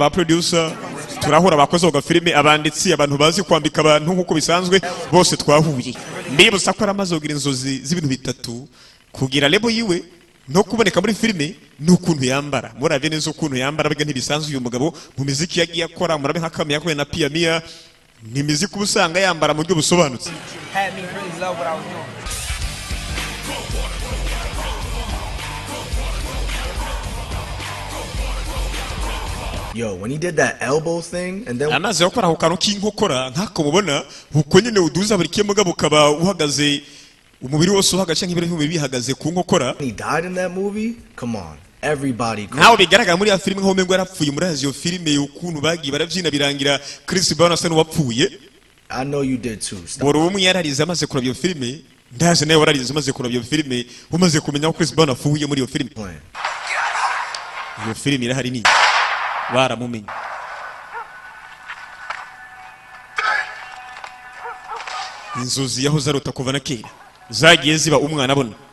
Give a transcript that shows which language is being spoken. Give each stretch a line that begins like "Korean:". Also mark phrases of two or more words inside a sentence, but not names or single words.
Rundi: ba producer turahura abakoze uga filime abanditsi abantu bazi kwambika abantu nkuko bisanzwe bose twahuye ndibuza ko aramaze kugira inzozi z'ibintu bitatu kugira lebo yiwe no kuboneka muri filime n'ukuntu yambara muravye neza ukuntu yambara biga ntibisanzwe uyu mugabo mu muziki yagiye akora murabe nk'akamya yakoye na Piamia ni muziki ubusanga yambara mu buryo busobanutse.
English: Yo, when he did that elbow thing and then
Rundi: amaze yakora aho kantu k'inkokora nkako mubona uko nyene uduza buri kimugabo ukaba uhagaze umubiri wose uhagaze nk'ibiro nk'umubiri bihagaze ku nkokora.
English: He died in that movie? Come on. Everybody
Rundi: naho bigaragara muri ya filime nko mengo yarapfuye muri aziyo filime y'ukuntu bagiye baravyina birangira Chris Brown asa n'uwapfuye.
English: I know you did too.
Rundi: Boro umwe yararize amaze kuraba iyo filime ndaje nawe wararize amaze kuraba iyo filime umaze kumenya ko Chris Brown apfuye muri iyo filime. Iyo filime irahari ni baramumenye. Inzozi yahoze arota kuva na kera zagiye ziba umwana abona.